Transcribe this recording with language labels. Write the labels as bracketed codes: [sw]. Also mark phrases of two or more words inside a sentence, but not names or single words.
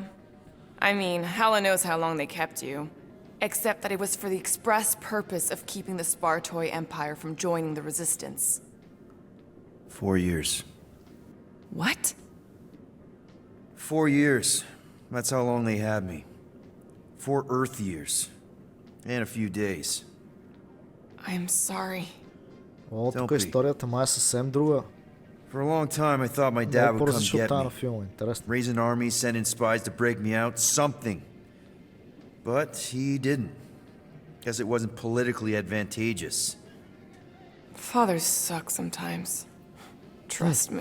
[en] I mean, Hela knows how long they kept you. Except that it was for the express purpose of keeping the Spartoi Empire from joining the Resistance. 4 years. What? 4 years. That's how long they had me. 4 Earth years. And a few days. I'm sorry. [bg] Тук историята май е съвсем друга. [en] For a long time I thought my dad would come get me. [bg] Интересно. [en] Raise an army, send in spies to break me out, something. But he didn't. Guess it wasn't politically advantageous. Fathers suck sometimes. Trust me.